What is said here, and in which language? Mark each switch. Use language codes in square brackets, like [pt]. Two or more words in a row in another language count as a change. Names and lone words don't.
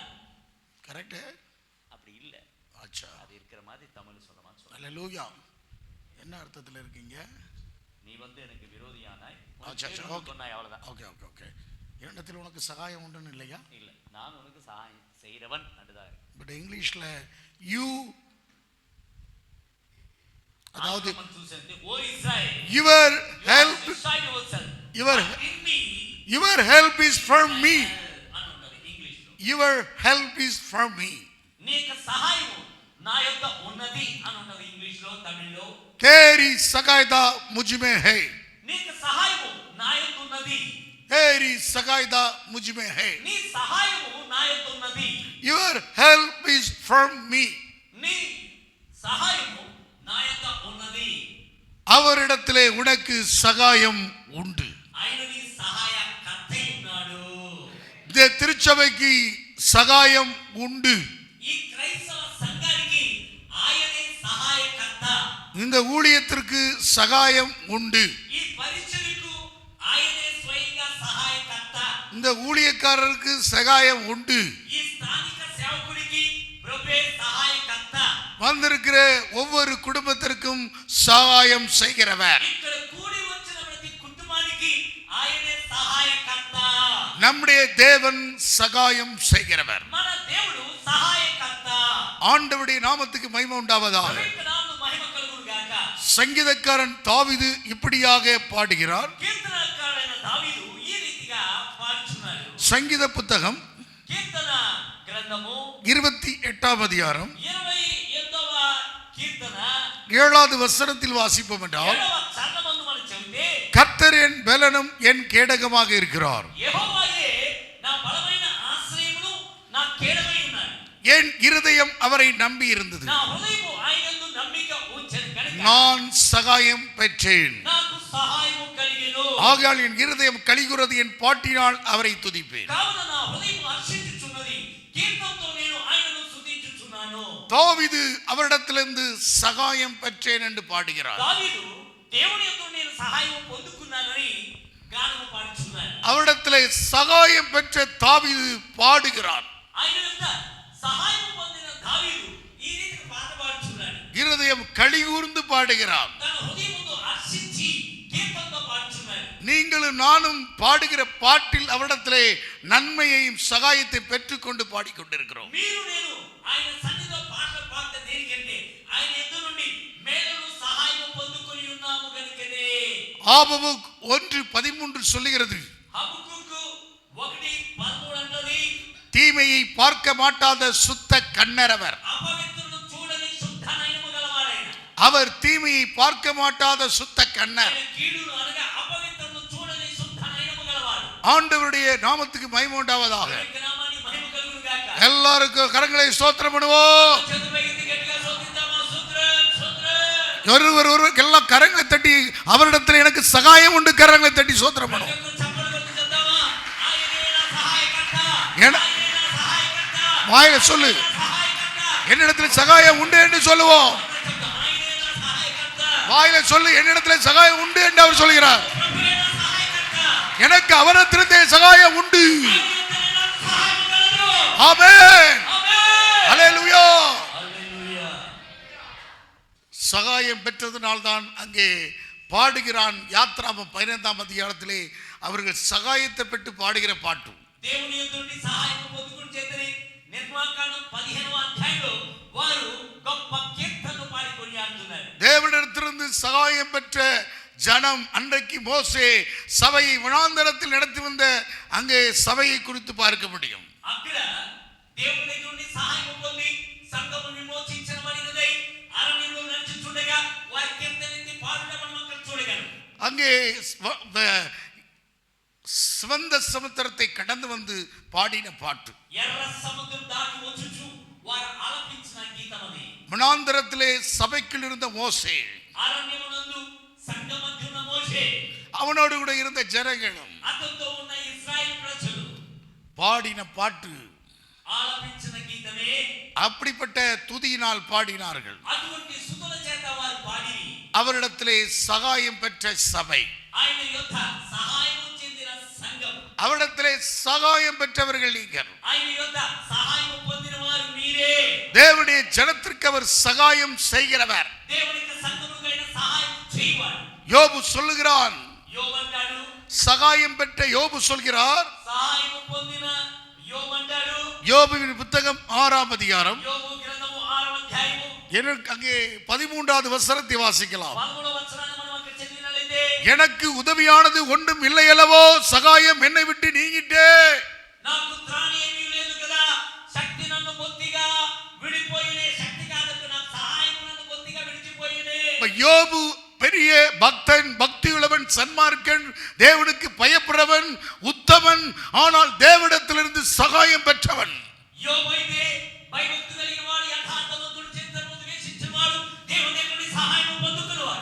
[ta] கரெக்ட்? அப்படி இல்ல. அச்சா, அது இருக்கிற மாதிரி தமிழ் சொல்லமா சொல்ல. அல்லேலூயா. என்ன அர்த்தத்தில் இருக்கீங்க? நீ வந்து எனக்கு விரோதியானாய், அச்சா, ஓகே சொன்னாய், அவ்வளவுதான். ஓகே ஓகே ஓகே. என்னிடத்தில் உனக்கு சகாயம் உண்டுன்னு இல்லையா? இல்ல, நான் உனக்கு சகாயம் செய்றவன் அப்படிதான். பட் இங்கிலீஷ்ல யூ, அதாவது ஓ இஸ்ராயேல், [en] Your help, your help is from me. Your help is from me. [te] నీ యొక్క సహాయం నా యొక్క ఉన్నది అని ఉన్నది ఇంగ్లీష్ లో, తమిళ్లో. [hi] तेरी सहायता मुझ में है. [te] నీ యొక్క సహాయం నా యొక్క ఉన్నది. [hi] तेरी सहायता मुझ में है. [te] నీ సహాయం నా యొక్క ఉన్నది. [en] Your help is from me. [te] నీ సహాయం నా యొక్క ఉన్నది. [ta] அவரிடத்திலே உனக்கு சகாயம் உண்டு. [te] ఆయన నీ సహాయకర్తై ఉన్నాడు. [ta] இந்த திருச்சபைக்கு சகாயம் உண்டு. [te] ఈ క్రైస్తవ సంఘానికి ఆయనే సహాయకర్త. [ta] இந்த ஊழியத்திற்கு சகாயம் உண்டு. [te] ఈ పరిచర్యకు ఆయనే స్వయంగా సహాయకర్త. [ta] இந்த ஊழியக்காரருக்கு சகாயம் உண்டு. [te] ఈ స్థానిక సేవకుడికి ప్రభువే సహాయకర్త. [ta] வந்திருக்கிற ஒவ்வொரு குடும்பத்திற்கும் சகாயம் செய்கிறவர். [te] ఇక్కడ కూడి వచ్చిన ప్రతి కుటుంబానికి ఆయనే సహాయకర్త. [ta] நம்முடைய தேவன் சகாயம் செய்கிறவர். [te] మన దేవుడు సహాయకర్త. [ta] ஆண்டவருடைய நாமத்துக்கு மகிமை உண்டாவதாக. [te] పవిత్ర నామమునకు మహిమ కలుగును గాక. [ta] சங்கீதக்காரன் தாவீது இப்படியாக பாடுகிறார். [te] కీర్తనకారుడైన దావీదు ఈ రీతిగా పాడుచున్నాడు. [ta] சங்கீத புத்தகம் [te] కీర్తన గ్రంథము [ta] 28ஆம் அதிகாரம் [te] 28వ కీర్తన [ta] 7வது வசனத்தில் வாசிப்போம் என்றால், [te] 7వ చరణమందు మనం చెబితే, [ta] கர்த்தர் என் பலனும் என் கேடகமாக இருக்கிறார், [te] యెహోవాయే నా బలమైన ఆశ్రయమును నా కేడమై ఉన్నాడు. [ta] என் இருதயம் அவரை நம்பி இருந்தது, [te] నా హృదయము ఆయనందు నమ్మిక ఉంచెను కనుక [ta] நான் சகாயம் பெற்றேன். [te] నాకు సహాయము కలిగెను. [ta] ஆகையால் என் இருதயம் கலிகுறது, என் பாட்டினால் அவரை துதிப்பேன். [te] కావున నా హృదయము హర్షించుచున్నది, కీర్తనతో నేను ఆయనను స్తుతించుచున్నాను. [ta] தாவீது அவரிடத்திலிருந்து சகாயம் பெற்றேன் என்று பாடுகிறார். [te] దావీదు దేవుని యొద్ద నేను సహాయం పొందుకున్నానని గానము పాడుచున్నాడు. [ta] அவரிடத்திலே சகாயம் பெற்ற தாவீது பாடுகிறார். [te] ఆయన యొక్క సహాయం పొందిన దావీదు ఈ రీతిగా పాట పాడుచున్నాడు. [ta] இருதயம் கலிகூர்ந்து பாடுகிறார். [te] తన హృదయముతో హర్షించి కీర్తనతో పాడుచున్నాడు. [ta] நீங்களும் நானும் பாடுகிற பாட்டில் அவரிடத்திலே நன்மையையும் சகாயத்தை பெற்றுக்கொண்டு பாடிக்கொண்டிருக்கிறோம். [te] మీరు నేను ఆయన సన్నిధిలో పాటలు పాడితే దేనికంటే ఆయన యొద్ద నుండి మేలును సహాయము పొందుకొని ఉన్నాము గనుకనే. [ta] ஆபகுக் 1:13 சொல்லுகிறது, [te] హబక్కుకు 1:13 అంటది, [ta] தீமையை பார்க்க மாட்டாத சுத்த கண்ணரவர். [te] అపవిత్రులను చూడని శుద్ధ నయనము గలవారైన. [ta] அவர் தீமையை பார்க்க மாட்டாத சுத்த கண்ணர். [te] కీడును అనగా అపవిత్రులను చూడని శుద్ధ నయనము గలవారు. [ta] ஆண்டவருடைய நாமத்துக்கு மகிமை உண்டாவதாக. [te] దేవుని నామానికి మహిమ కలుగును గాక. [ta] எல்லாருக்கும் கரங்களை ஸ்தோத்திரம் பண்ணுவோம். [te] చేతులెత్తి గట్టిగా స్తుతిద్దామా. స్తోత్రం స్తోత్రం. [ta] ஒருவர் எல்லாம் கரங்களை தட்டி அவரிடத்தில் எனக்கு சகாயம் உண்டு கரங்களை தட்டி ஸ்தோத்திரம் பண்ணுவோம். [te] చప్పట్లు కొట్టి చెప్దామా. ఆయనే నా సహాయకర్త. [ta] என- [te] ఆయనే నా సహాయకర్త. [ta] வாயில சொல்லு, [te] సహాయకర్త. [ta] என்னிடத்தில் சகாயம் உண்டு என்று சொல்லுவோம். [te] ఆయనే నా సహాయకర్త. [ta] வாயில சொல்லு, என்னிடத்தில் சகாயம் உண்டு என்று அவர் சொல்கிறார். [te] ప్రభువే నా సహాయకర్త. [ta] எனக்கு அவரிடத்திலிருந்தே சகாயம் உண்டு. [te] ఆయనే నాకు సహాయం కలదు. [ta] ஆமென். [te] ఆమేన్. [ta] ஹல்லேலூயா. [te] హల్లెలూయా. [ta] சகாயம் பெற்றதனால்தான் அங்கே பாடுகிறான். யாத்ராமம் 15ஆம் அதிகாரத்திலே அவர்கள் சகாயத்தை பெற்று பாடுகிற பாட்டு. [te] దేవుని యొద్ద నుండి సహాయం పొందుకుని చేతనే నిర్మాకాండం 15వ అధ్యాయంలో వారు గొప్ప కీర్తనలు పాడి కొనియాడుతున్నారు. [ta] தேவனிடத்திலிருந்து சகாயம் பெற்ற ஜனம் அன்றைக்கு மோசே சபையை வனாந்தரத்தில் நடத்தி வந்த அங்கே சபையை குறித்து பார்க்க முடியும். [te] అక్కడ దేవుని దగ్గర నుండి సహాయం పొంది సంఘము విమోచించబడినదై అరణ్యంలో నడుచుచుండగా వారి కీర్తనెత్తి పాడడం మనం అక్కడ చూడగలం. [ta] அங்கே சிவந்த சமுத்திரத்தை கடந்து வந்து பாடின பாட்டு. [te] ఎర్ర సముద్రం దాటి వచ్చుచు వారు ఆలపించిన గీతం అది. [ta] வனாந்தரத்திலே சபைக்குள் இருந்த மோசே, [te] అరణ్యమునందు సంఘమధ్య ఉన్న మోషే, [ta] அவனோடு கூட இருந்த ஜனங்களும் [te] అతనితో ఉన్న ఇశ్రాయేలు ప్రజలు [ta] பாடின பாட்டு. [te] ఆలపించిన గీతమే. [ta] அப்படிப்பட்ட துதியினால் பாடினார்கள். [te] అటువంటి స్తుతుల చేత వారు పాడిరి. [ta] அவரிடத்திலே சகாயம் பெற்ற சபை, [te] ఆయన యొద్ద సహాయం చెందిన సంఘం, [ta] அவரிடத்திலே சகாயம் பெற்றவர்கள் நீங்கள். [te] ఆయన యొద్ద సహాయం పొందిన వారు మీరే. [ta] தேவனுடைய ஜனத்திற்கு அவர் சகாயம் செய்கிறவர். [te] దేవునికి సంఘముకైన సహాయం చేయవాడు. [ta] யோபு சொல்லுகிறான், [te] యోబు అంటాడు, [ta] சகாயம் பெற்ற யோபு சொல்கிறார். [te] సహాయం పొందిన యోబు అంటాడు. [ta] யோபுவின் புத்தகம் 6ஆம் அதிகாரம் [te] యోబు గ్రంథము 6వ అధ్యాయము [ta] எனக்கு அங்கே 13வது வசனத்தை வாசிக்கலாம். [te] 13వ వచనాన్ని మనం అక్కడ చదివినట్లయితే, [ta] எனக்கு உதவியானது ஒன்றும் இல்லை அல்லவோ, சகாயம் என்னை விட்டு நீங்கிட்டே. [te] నాకు త్రాణి ఏమీ లేదు కదా, శక్తి నన్ను బొత్తిగా విడిపోయినే. శక్తి కాదు, నాకు సహాయం నన్ను బొత్తిగా విడిచిపోయినే. [ta] யோபு பெரிய பக்தன், பக்தியுள்ளவன், சன்மார்க்கன், தேவனுக்கு பயப்படுறவன், உத்தமன். ஆனால் தேவனிடத்திலிருந்து சகாயம் பெற்றவன். [te] యోబు అయితే భయభక్తి కలిగిన వాడు, యథార్థవంతుడు, చింతనను ద్వేషించేవాడు, దేవుని దగ్గర నుండి సహాయం పొందుకునేవాడు.